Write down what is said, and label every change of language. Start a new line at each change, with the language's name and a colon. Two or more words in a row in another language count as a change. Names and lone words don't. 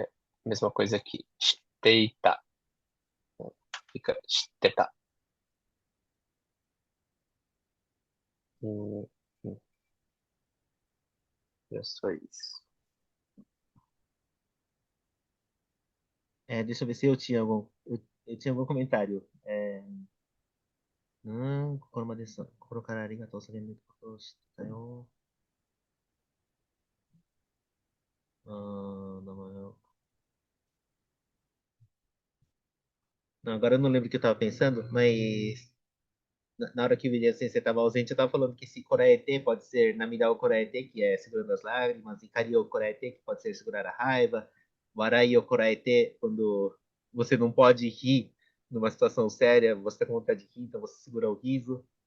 Portuguese: Mesma coisa aqui, shiteita, fica shiteta. Hum, hum, é só isso. Deixa eu ver se eu tinha algum. Eu tinha algum comentário.
Japanese: 心からありがとう,
Portuguese: sabendo que eu
Japanese: したよ.
Portuguese: Não, agora eu não lembro o que eu estava pensando, mas na hora que o William Sensei estava ausente, eu estava falando que esse Koraete pode ser
Japanese: 涙をこらえて,
Portuguese: que é segurando as lágrimas, e
Japanese: 怒りをこらえて,
Portuguese: que pode ser segurar a raiva,
Japanese: 笑いをこらえて,
Portuguese: quando você não pode rir numa situação séria, você está com vontade de rir, então você segura o riso.